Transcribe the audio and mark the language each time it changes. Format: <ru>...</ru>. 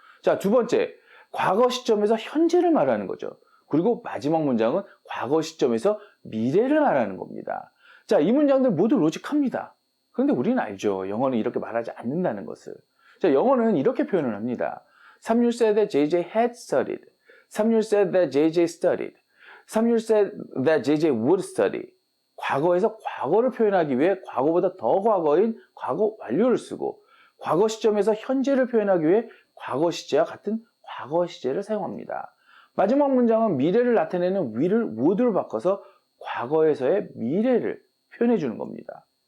<ko>자, 두 번째, 과거 시점에서 현재를 말하는 거죠. 그리고 마지막 문장은 과거 시점에서 미래를 말하는 겁니다. 자, 이 문장들 모두 로직합니다. 그런데 우리는 알죠. 영어는 이렇게 말하지 않는다는 것을. 자, 영어는 이렇게 표현을 합니다.</ko> <en>Samuel said that JJ had studied. Samuel said that JJ studied. Samuel said that JJ would study.</en> <ko>과거에서 과거를 표현하기 위해 과거보다 더 과거인 과거 완료를 쓰고 과거 시점에서 현재를 표현하기 위해 과거 시제와 같은 과거 시제를 사용합니다. 마지막 문장은 미래를 나타내는 will을 would로 바꿔서 과거에서의 미래를 표현해 주는 겁니다.</ko>